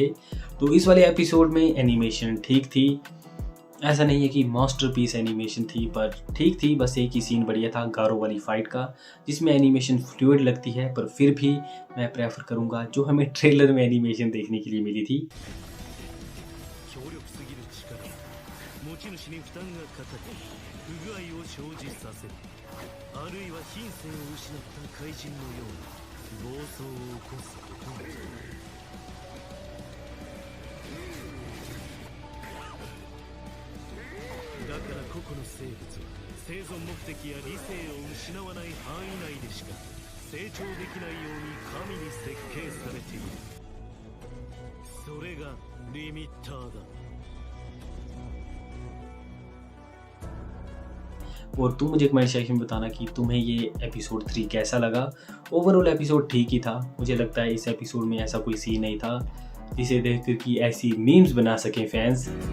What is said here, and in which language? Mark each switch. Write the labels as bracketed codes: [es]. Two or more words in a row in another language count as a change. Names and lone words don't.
[hi] तो इस वाले एपिसोड में एनिमेशन ठीक थी, ऐसा नहीं है कि [en] masterpiece animation [hi] थी, पर ठीक थी। बस एक ही सीन बढ़िया था गारो वाली फाइट का, जिसमें [en] animation fluid [hi] लगती है, पर फिर भी मैं प्रेफर करूंगा जो हमें ट्रेलर में एनिमेशन देखने के लिए मिली थी। [ja] 強力すぎる力持ち主に負担がかかり不具合を生じさせるあるいは品性を失った怪人のような暴走を起こすこともだから個々の生物は生存目的や理性を失わない範囲内でしか成長できないように神に設計されているそれがリミッターだ [hi] और तुम मुझे [en] comment section [hi] में बताना कि तुम्हें ये एपिसोड 3 कैसा लगा। [en] overall episode [hi] ठीक ही था। मुझे लगता है इस एपिसोड में ऐसा कोई सीन नहीं था जिसे देखकर कि ऐसी मीम्स बना सकें फैंस।